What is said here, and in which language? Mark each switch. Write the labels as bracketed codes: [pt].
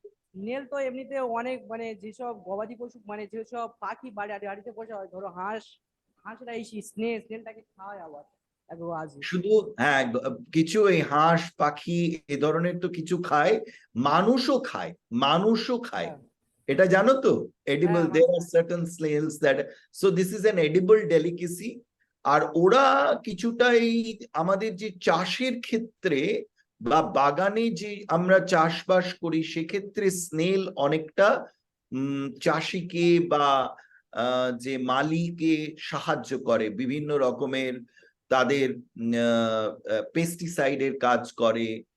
[bn] Snail তো এমনিতে অনেক মানে যেসব গবাদি পশু মানে যেসব পাখি বাড়িতে পোষা হয়, ধরো হাঁসরা এই স্নেলটাকে খাওয়ায় আবার আজই। শুধু হ্যাঁ, কিছু এই হাঁস পাখি এ ধরনের তো কিছু খায়, মানুষও খায়, হ্যাঁ এটা জানো তো? এডিবল, হ্যাঁ [en] there are certain snails that, so this is an edible delicacy. [bn] আর ওরা কিছুটা এই আমাদের যে চাষের ক্ষেত্রে বা বাগানে যে আমরা চাষবাস করি সেক্ষেত্রে স্নেল অনেকটা চাষিকে বা যে মালিকে সাহায্য করে, বিভিন্ন রকমের তাদের পেস্টিসাইডের কাজ করে।